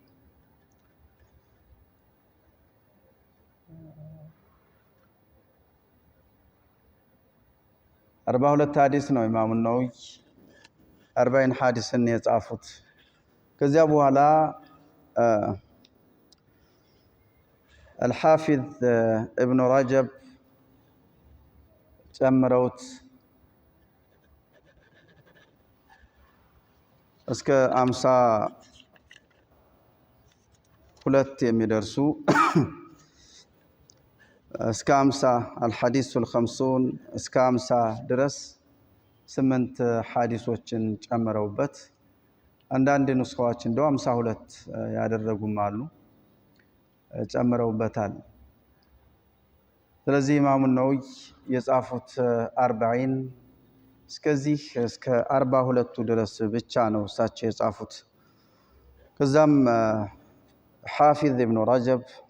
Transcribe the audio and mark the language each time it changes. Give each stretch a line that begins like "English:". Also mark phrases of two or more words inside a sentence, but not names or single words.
Amharic: አርባ ሁለት ሐዲስ ነው ኢማሙ ነወዊ አርባዒን ሐዲስን የጻፉት። ከዚያ በኋላ الحافظ ابن رجب ጨምረውት እስከ 52 የሚደርሱ እስከ 50
Arabic: الحديث الخمسون
Amharic: እስከ 50 ድረስ 8 ሐዲሶችን ጨምረውበት አንዳንድ ንስኻዎች እንደው 52 ያደረጉም አሉ ጨምረውበታል። ስለዚህ ኢማሙ ነወዊ የጻፉት 40 እስከዚህ እስከ 42 ድረስ ብቻ ነው እሳቸው የጻፉት። ከዛም ሐፊዝ ኢብኑ ረጀብ